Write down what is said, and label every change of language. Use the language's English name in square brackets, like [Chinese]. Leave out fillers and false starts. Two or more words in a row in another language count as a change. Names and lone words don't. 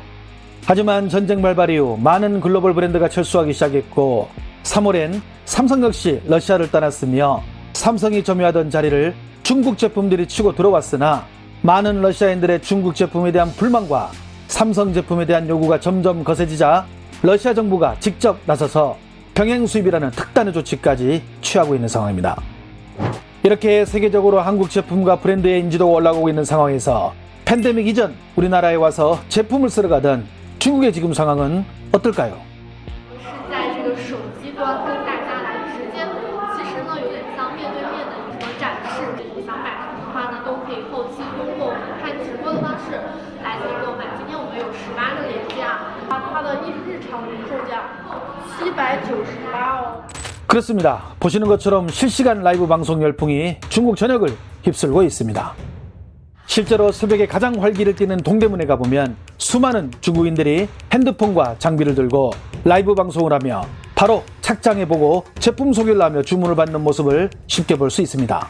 [Korean] 하지만 전쟁 발발 이후 많은 글로벌 브랜드가 철수하기 시작했고 3월엔 삼성 역시 러시아를 떠났으며 삼성이 점유하던 자리를 중국 제품들이 치고 들어왔으나 많은 러시아인들의 중국 제품에 대한 불만과 삼성 제품에 대한 요구가 점점 거세지자 러시아 정부가 직접 나서서 병행 수입이라는 특단의 조치까지 취하고 있는 상황입니다. 이렇게 세계적으로 한국 제품과 브랜드의 인지도가 올라가고 있는 상황에서 팬데믹 이전 우리나라에 와서 제품을 쓰러 가던 중국의 지금 상황은 어떨까요? [Chinese] 是在这个手机端跟大家来直接，其实呢有点像面对面的一个展示。想买什么的话呢，都可以后期通过我们看直播的方式来做购买。今天我们有18个廉价，它的日常零售价798哦。 [Korean] 그렇습니다. 보시는 것처럼 실시간 라이브 방송 열풍이 중국 전역을 휩쓸고 있습니다. 실제로 새벽에 가장 활기를 띠는 동대문에 가보면 수많은 중국인들이 핸드폰과 장비를 들고 라이브 방송을 하며 바로 착장해보고 제품 소개를 하며 주문을 받는 모습을 쉽게 볼 수 있습니다.